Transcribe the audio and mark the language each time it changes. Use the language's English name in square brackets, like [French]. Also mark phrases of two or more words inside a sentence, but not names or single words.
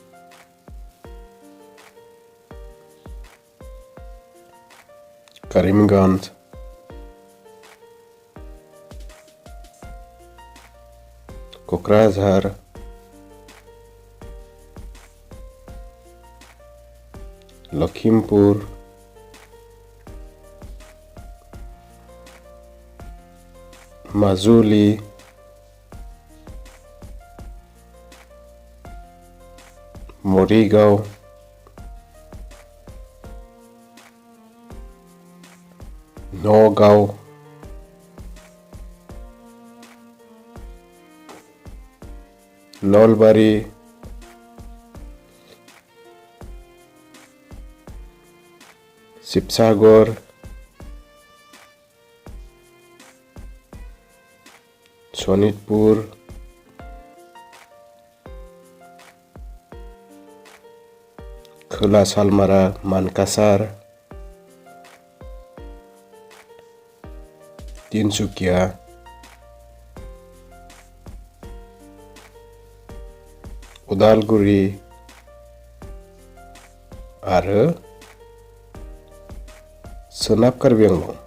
[Bodo] करीमगंज, क'क्राझार, लखिमपुर, মাজুলী, মৰিগাঁও, নগাঁও, নলবাৰী, শিৱসাগৰ, শোণিতপুৰ, खोला सालमारा मानकासार, तिनसुकिया, उदालगुरि आरो सोनाब कार्बि आंलं।